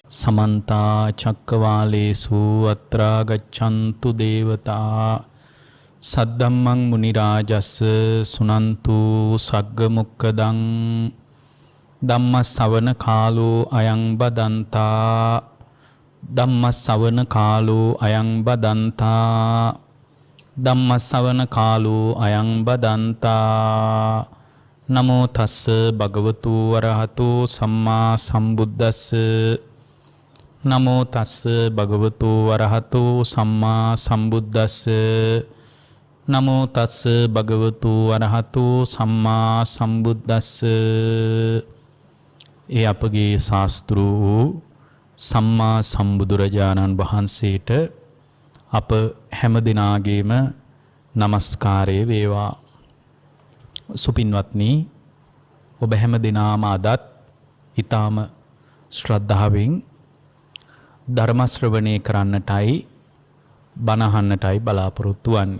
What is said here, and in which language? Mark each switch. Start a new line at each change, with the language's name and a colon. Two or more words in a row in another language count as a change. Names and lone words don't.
Pali: समन्ता चक्कवालेषु अत्रा गच्छन्तु देवता सद्धम्मं मुनिराजस्य सुनन्तु सग्गमुक्कदं ධම්මස්සවන කාලෝ අයං බදන්තා ධම්මස්සවන කාලෝ අයං බදන්තා ධම්මස්සවන කාලෝ අයං බදන්තා නමෝ තස්ස භගවතු වරහතෝ සම්මා සම්බුද්දස්ස නමෝ තස්ස භගවතු වරහතෝ සම්මා සම්බුද්දස්ස නමෝ තස්ස භගවතු වරහතෝ සම්මා සම්බුද්දස්ස
Sinhala: ඒ අපගේ ශාස්ත්‍ර වූ සම්මා සම්බුදුරජාණන් වහන්සේට අප හැම දිනාගේම নমස්කාරය වේවා. සුපින්වත්නි, ඔබ හැම දිනාම අදත් ඊටාම ශ්‍රද්ධාවෙන් ධර්ම ශ්‍රවණය කරන්නටයි බණ අහන්නටයි බලාපොරොත්තු වන්නේ.